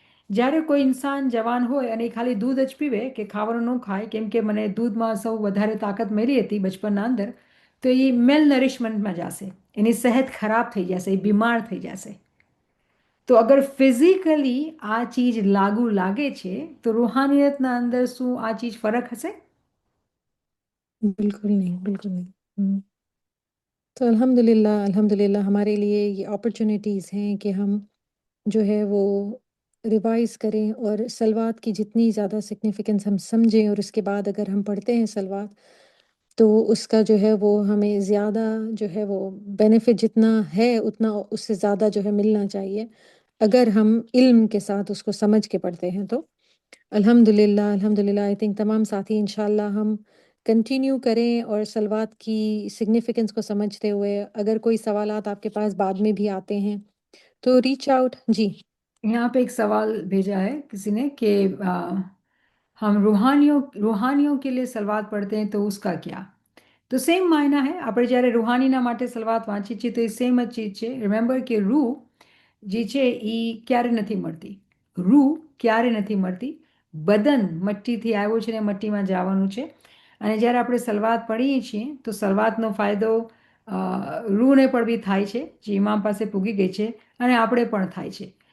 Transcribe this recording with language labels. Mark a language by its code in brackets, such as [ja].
[gu] જ્યારે કોઈ ઇન્સાન જવાન હોય અને એ ખાલી દૂધ જ પીવે કે ખાવાનું ન ખાય કેમ કે મને દૂધમાં સૌ વધારે તાકાત મળી હતી બચપનના અંદર, તો એ મેલ નરિશમેન્ટમાં જશે, એની સેહત ખરાબ થઈ જશે, એ બીમાર થઈ જશે. તો અગર ફિઝિકલી આ ચીજ લાગુ લાગે છે તો રૂહાનિયતના અંદર શું આ ચીજ ફરક હશે? [hi] बिल्कुल नहीं, बिल्कुल नहीं. तो अल्हम्दुलिल्लाह, अल्हम्दुलिल्लाह हमारे लिए ये अपॉर्चुनिटीज़ हैं कि हम जो है वो रिवाइज़ करें और सलवात की जितनी ज़्यादा सिग्निफिकेंस हम समझें और उसके बाद अगर हम पढ़ते हैं सलवात तो उसका जो है वो हमें ज़्यादा जो है वो बेनिफिट जितना है उतना उससे ज़्यादा जो है मिलना चाहिए अगर हम इल्म के साथ उसको समझ के पढ़ते हैं तो अल्हम्दुलिल्लाह, अल्हम्दुलिल्लाह आई थिंक तमाम साथी इंशाल्लाह हम कंटिन्यू करें और सलवात की सिग्निफिकेंस को समझते हुए अगर कोई सवालात आपके पास बाद में भी आते हैं तो रीच आउट. जी. यहाँ पे एक सवाल भेजा है किसी ने कि हम रूहानियों के लिए सलवात पढ़ते हैं तो उसका क्या? [gu] તો સેમ માયના હે, આપણે જ્યારે રૂહાનીના માટે સલવાત વાંચીએ છીએ તો એ સેમ જ ચીજ છે. રિમેમ્બર કે રૂહ જે છે એ ક્યારે નથી મળતી, રૂહ ક્યારે નથી મળતી, બદન મટ્ટીથી આવ્યો છે ને મટ્ટીમાં જવાનું છે. અને જ્યારે આપણે સલવાત પઢીએ છીએ તો સલવાતનો ફાયદો રૂહને પણ બી થાય છે જે ઇમામ પાસે પૂગી ગઈ છે અને આપણે પણ થાય છે.